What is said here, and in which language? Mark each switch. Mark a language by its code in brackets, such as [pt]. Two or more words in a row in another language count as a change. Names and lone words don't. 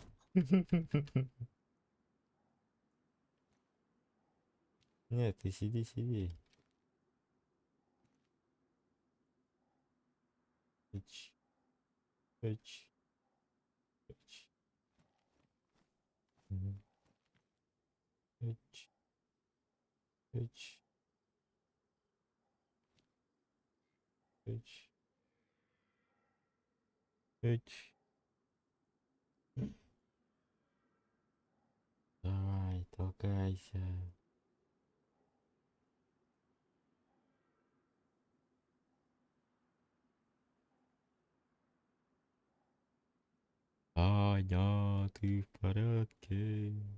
[ru] Нет, ты сиди, сиди. Ич, ич, ич. Мгм. Ич, ич, ич, ич. Давай, толкайся. Аня, ты в порядке?